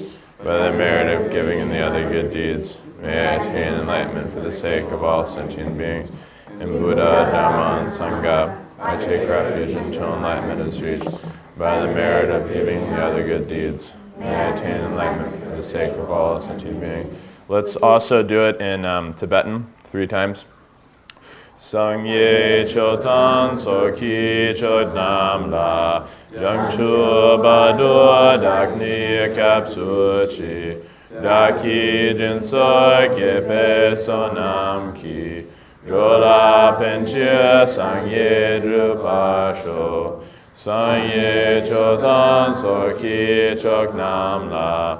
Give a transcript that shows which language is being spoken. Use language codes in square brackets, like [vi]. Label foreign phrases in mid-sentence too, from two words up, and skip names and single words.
[en] By the merit of giving and the other good deeds, may I attain enlightenment for the sake of all sentient beings. In Buddha, Dharma, and Sangha, I take refuge until enlightenment is reached. By the merit of giving and the other good deeds, may I attain enlightenment for the sake of all sentient beings. Let's also do it in Tibetan 3 times. [bo] སངས་རྒྱས་ཆོས་དང་ཚོགས་ཀྱི་མཆོག་རྣམས་ལ་བྱང་ཆུབ་བར་དུ་བདག་ནི་སྐྱབས་སུ་མཆི་བདག་གིས་སྦྱིན་སོགས་བགྱིས་པའི་བསོད་ནམས ཀྱིས་འགྲོ་ལ་ཕན་ཕྱིར་སངས་རྒྱས་འགྲུབ་པར་ཤོག་སངས་རྒྱས་ཆོས་དང་ཚོགས་ཀྱི་མཆོག་རྣམས་ལ